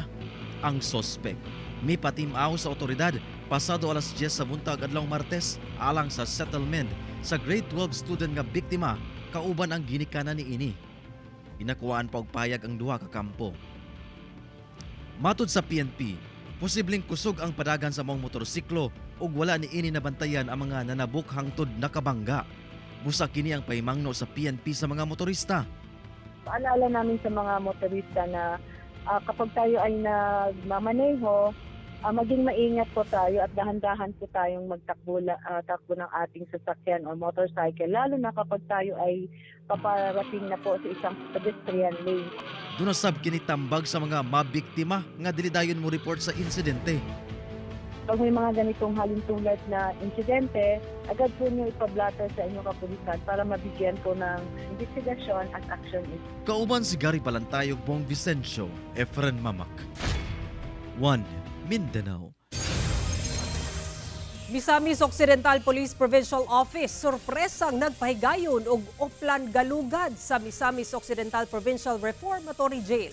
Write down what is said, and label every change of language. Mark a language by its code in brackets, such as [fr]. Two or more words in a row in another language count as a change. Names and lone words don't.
[ceb] Ang suspect mipatimaw sa otoridad pasado alas 10 sa buntag adlawng Martes alang sa settlement sa [en] grade 12 student [ceb] nga biktima kauban ang ginikanan ni ini. Inakuhaan pa og payag ang duha ka kampo. Matod sa PNP, posibleng kusog ang padagan sa mong motorsiklo ug wala ni ini nabantayan ang mga nanabok hangtod nakabangga. Busa kini ang pahimangno sa PNP sa mga motorista. [tl] Paalala namin sa mga motorista na kapag tayo ay nagmamaneho, maging maingat po tayo at dahan-dahan po tayong takbo ng ating sasakyan o motorcycle, lalo na kapag tayo ay paparating na po sa isang pedestrian lane. [ceb] Dunasab kini tambag sa mga mabiktima nga dili dayon mo report sa insidente. [tl] Pag may mga ganitong halintulad na insidente, agad po niyo ipablatter sa inyong kapulisan para mabigyan po ng investigasyon at action. [ceb] Kauban si Gary Balantayog, Bong Vicencio, Efren Mamak. 1. Mindanao. Misamis Occidental Police Provincial Office sorpresang nagpahigayon og Oplan Galugad sa Misamis Occidental Provincial Reformatory Jail.